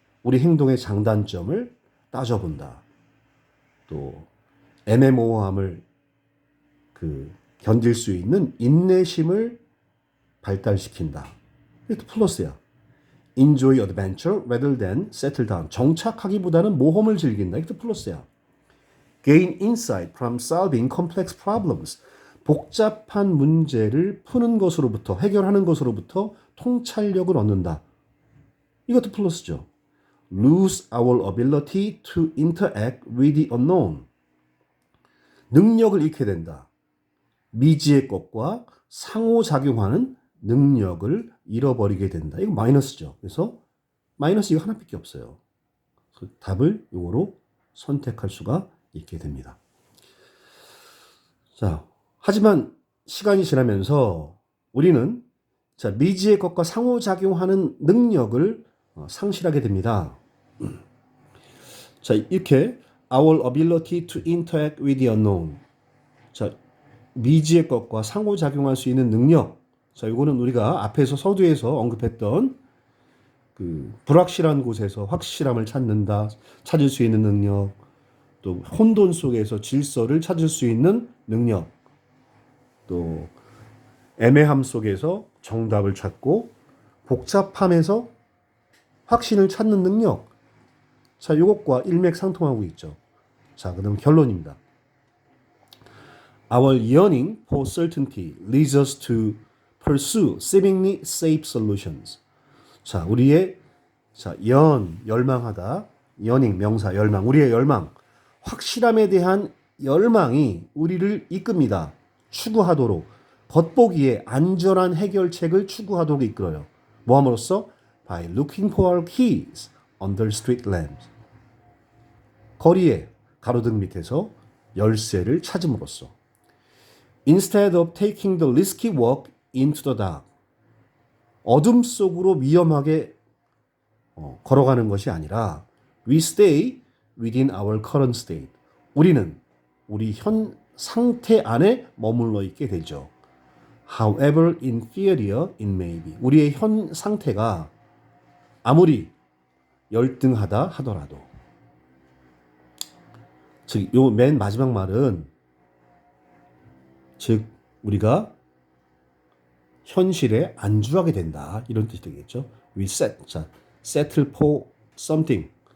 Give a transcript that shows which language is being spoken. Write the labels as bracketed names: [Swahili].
[Korean] 우리 행동의 장단점을 따져본다. 또 애매모호함을 견딜 수 있는 인내심을 발달시킨다. 이것도 플러스야. [English] Enjoy adventure rather than settle down. [Korean] 정착하기보다는 모험을 즐긴다. 이것도 플러스야. [English] Gain insight from solving complex problems. [Korean] 복잡한 문제를 푸는 것으로부터, 해결하는 것으로부터 통찰력을 얻는다. 이것도 플러스죠. [English] Lose our ability to interact with the unknown. [Korean] 능력을 잃게 된다. 미지의 것과 상호작용하는 능력을 잃어버리게 된다. 이거 마이너스죠. 그래서 마이너스 이거 하나밖에 없어요. 그래서 답을 이거로 선택할 수가 있게 됩니다. 자, 하지만 시간이 지나면서 우리는 미지의 것과 상호작용하는 능력을 상실하게 됩니다. 자, 이렇게 [English] our ability to interact with the unknown. [Korean] 자, 미지의 것과 상호작용할 수 있는 능력. 자, 이거는 우리가 앞에서 서두에서 언급했던 불확실한 곳에서 확실함을 찾을 수 있는 능력, 또 혼돈 속에서 질서를 찾을 수 있는 능력, 또 애매함 속에서 정답을 찾고 복잡함에서 확신을 찾는 능력. 자, 이것과 일맥상통하고 있죠. 자, 그다음 결론입니다. [English] Our yearning for certainty leads us to pursue seemingly safe solutions. [Korean] 자, 우리의 열망하다, yearning 명사 열망, 우리의 열망, 확실함에 대한 열망이 우리를 이끕니다. 추구하도록, 겉보기에 안전한 해결책을 추구하도록 이끌어요. 뭐함으로써? [English] By looking for our keys under street lamps. [Korean] 거리에 가로등 밑에서 열쇠를 찾음으로써. [English] Instead of taking the risky walk into the dark. [Korean] 어둠 속으로 위험하게 걸어가는 것이 아니라 [English] we stay within our current state. [Korean] 우리는 우리 현 상태 안에 머물러 있게 되죠. [English] However inferior it may be. [Korean] 우리의 현 상태가 아무리 열등하다 하더라도. 즉, 요 맨 마지막 말은 즉 우리가 현실에 안주하게 된다. 이런 뜻이 되겠죠. [English] We settle for something.